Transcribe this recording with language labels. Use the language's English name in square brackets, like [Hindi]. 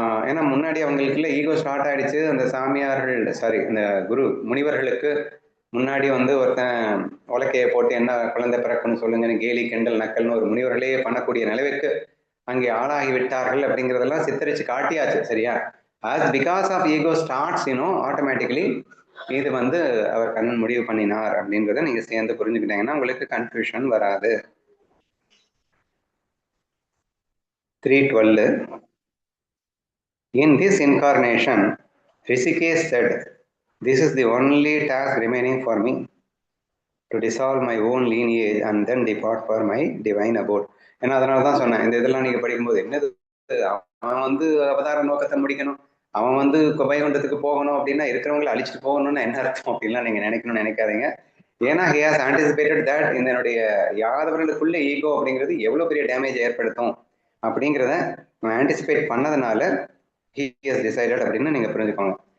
[Tamil] ஏன்னா முன்னாடி அவங்களுக்குள்ள ஈகோ ஸ்டார்ட் ஆயிடுச்சு. அந்த சாமியார்கள் இந்த குரு முனிவர்களுக்கு முன்னாடி வந்து ஒருத்தன் உலக்கையை போட்டு என்ன குழந்தை பிறக்குன்னு சொல்லுங்கன்னு கேலி கிண்டல் நக்கல்னு ஒரு முனிவர்களே பண்ணக்கூடிய நிலைவுக்கு அங்கே ஆளாகி விட்டார்கள் அப்படிங்கிறதெல்லாம் சித்தரிச்சு காட்டியாச்சு. சரியா? [English] as because of ego starts, automatically [Tamil] இது வந்து அவர் கண்ணன் முடிவு பண்ணினார் அப்படின்றத நீங்க சேர்ந்து புரிஞ்சுக்கிட்டீங்கன்னா உங்களுக்கு கன்ஃபியூஷன் வராது. [English] 3:12 In this incarnation, Rishikesh said, "This is the only task remaining for me, to dissolve my own lineage and then depart for my divine abode." [Tamil] ஏன்னா அதனால தான் சொன்னேன், இந்த இதெல்லாம் நீங்க படிக்கும்போது என்னது அவன் வந்து அவதார நோக்கத்தை முடிக்கணும், அவன் வந்து வைகுண்டத்துக்கு போகணும் அப்படின்னா இருக்கிறவங்களை அழிச்சிட்டு போகணும்னு என்ன அர்த்தம் அப்படின்லாம் நீங்க நினைக்கணும்னு நினைக்காதீங்க. ஏன்னா [English] he has anticipated that [Tamil] இதனுடைய யாதவர்களுக்குள்ள ஈகோ அப்படிங்கிறது எவ்வளவு பெரிய டேமேஜ் ஏற்படுத்தும் அப்படிங்கிறத ஆன்டிசிபேட் பண்ணதுனால [English] he has decided [Tamil] அப்படின்னு நீங்க புரிஞ்சுக்கோங்க.